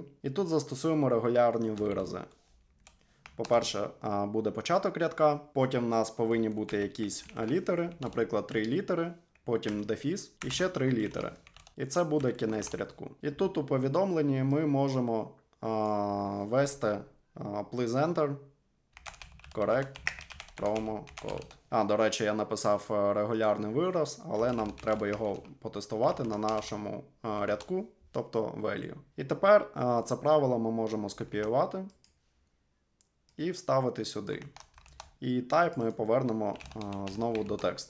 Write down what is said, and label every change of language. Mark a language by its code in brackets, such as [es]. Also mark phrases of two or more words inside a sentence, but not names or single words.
[uk] І тут застосуємо регулярні вирази. По-перше, буде початок рядка, потім у нас повинні бути якісь літери, наприклад, 3 літери, потім дефіс і ще 3 літери. І це буде кінець рядку. І тут у повідомленні ми можемо ввести [en] please enter, correct, promo code. [uk] До речі, я написав регулярний вираз, але нам треба його потестувати на нашому рядку, тобто value. І тепер це правило ми можемо скопіювати і вставити сюди. І type ми повернемо знову до тексту.